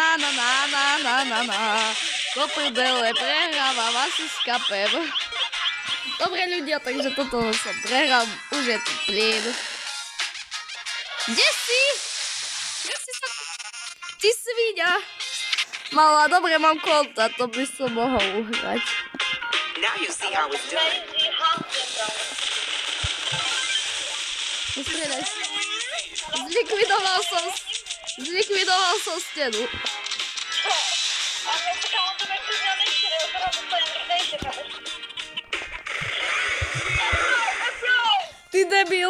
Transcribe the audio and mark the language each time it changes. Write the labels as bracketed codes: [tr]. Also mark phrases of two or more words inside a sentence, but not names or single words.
[sk] Do prdele, prehrávam asi s kapem. Dobre ľudia, takže toto som prehral. Už je tu plyn. Kde si? Ty sviňa. Mala, dobre, mám konta, to by som mohol uhrať. [en] Now you see how it's done. [sk] Ustrieľaj. Zlikvidoval som stenu. Ty debil.